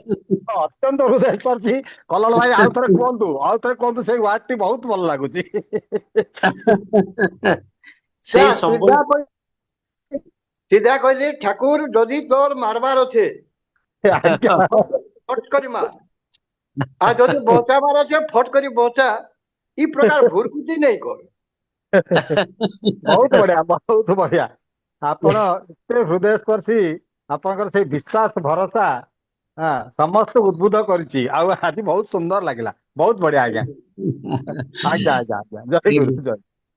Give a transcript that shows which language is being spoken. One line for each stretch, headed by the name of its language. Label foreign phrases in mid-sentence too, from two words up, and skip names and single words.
Odia: ଅତ୍ୟନ୍ତ ହୃଦୟସ୍ପର୍ଶୀ। କଲଳ ଭାଇ ଆଉ ଥରେ କୁହନ୍ତୁ, ଆଉ ଥରେ କୁହନ୍ତୁ, ସେଇ ୱାର୍ଡ ଟି ବହୁତ ଭଲ ଲାଗୁଛି। ସେଇ ସମ୍ବଲ
Sambalpuri: ସିଧା କହିଲି ଠାକୁର ଯଦି ତୋର ମାରବାର ଅଛେ
Odia: ଆଜ୍ଞା,
Sambalpuri: ଫଟ କରି ମାର, ଆଉର ଯଦି ବଁଚାବାର ଅଛେ ଫଟ କରି ବଁଚା, ଇ ପ୍ରକାର ଭୁରକୁଟି ନେଇ କର।
Odia: ବହୁତ ବଢିଆ, ବହୁତ ବଢିଆ। ଆପଣ ଏତେ ହୃଦୟସ୍ପର୍ଶୀ, ଆପଣଙ୍କର ସେଇ ବିଶ୍ୱାସ ଭରସା ସମସ୍ତଙ୍କୁ ଉଦ୍ବୁଦ୍ଧ କରିଛି। ଆଉ ଆଜି ବହୁତ ସୁନ୍ଦର ଲାଗିଲା, ବହୁତ ବଢିଆ। ଆଜ୍ଞା ଆଜ୍ଞା ଆଜ୍ଞା ଆଜ୍ଞା, ଜୟ ଗୁରୁ, ଜୟ।